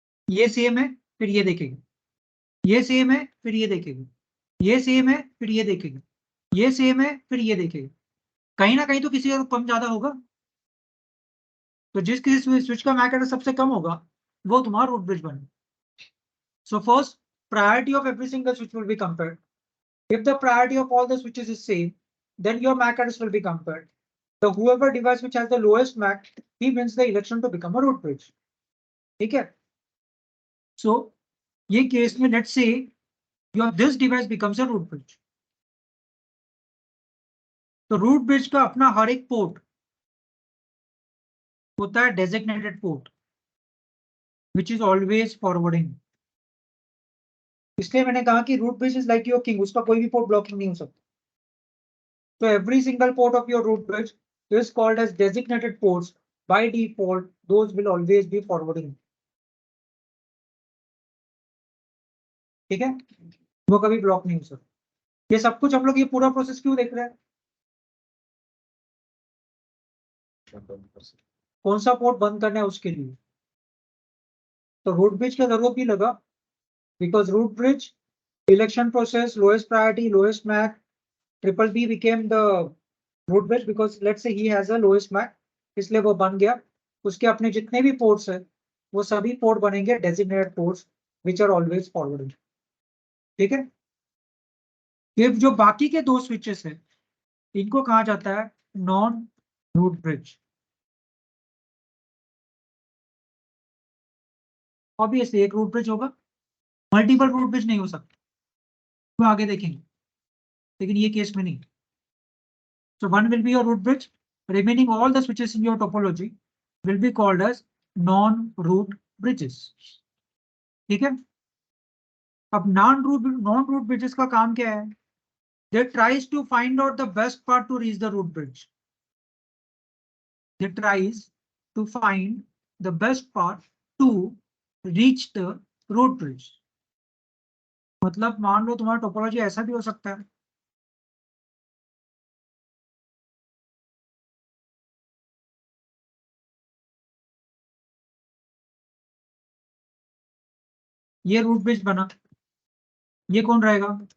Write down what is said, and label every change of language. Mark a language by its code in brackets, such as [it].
[hi] ये सेम है फिर ये देखेगा, ये सेम है फिर ये देखेगा, ये सेम है फिर ये देखेगा, ये सेम है फिर ये देखेगा, कहीं ना कहीं तो किसी का कम ज्यादा होगा। तो जिस किसी स्विच का मैक एड्रेस सबसे कम होगा वो तुम्हारा रूट ब्रिज बनेगा। [en] So first, priority of every single switch will be compared. If the priority of all the switches is same, then your MAC address will be compared. The whoever device which has the lowest MAC, he wins the election to become a root bridge. [hi] ठीक है? [en] So [hi] ये case में [en] let's say your this device becomes a root bridge. [hi] तो root bridge का अपना हर एक port होता है [en] designated port, which is always forwarding. [hi] इसलिए मैंने कहा कि [en] root bridge is like your king, [hi] उसका कोई भी पोर्ट ब्लॉकिंग नहीं हो सकता। [en] So every single port of your root bridge is called as designated ports. By default, those will always be forwarding. [hi] ठीक है, वो कभी ब्लॉक नहीं हो सकता। ये सब कुछ हम लोग ये पूरा प्रोसेस क्यों देख रहे हैं? कौन सा पोर्ट बंद करना है उसके लिए। तो रूट ब्रिज का जरूरत भी लगा, [en] because root bridge election process, lowest priority, lowest MAC, [hi] triple B became the root bridge because let's say he has a lowest Mac, इसलिए वो बन गया। उसके अपने जितने भी पोर्ट्स है वो सभी पोर्ट बनेंगे designated ports [en] Which are always forwarding. [hi] ठीक है, ये जो बाकी के दो स्विचेस है इनको कहा जाता है नॉन रूट ब्रिज। ऑब्वियसली एक रूट ब्रिज होगा, मल्टीपल रूट ब्रिज नहीं हो सकता, वो आगे देखेंगे, लेकिन ये केस में नहीं। [en] So one will be your root bridge. Remaining all the switches in your topology will be called as non-root bridges. [hi] ठीक है, अब non-root bridges का काम क्या है? [en] They tries to find out the best path to reach the root bridge. They tries to find the best path to reach the root bridge. [hi] मतलब मान लो तुम्हारा टोपोलॉजी ऐसा भी हो सकता है, ये रूट ब्रिज बना, ये कौन रहेगा?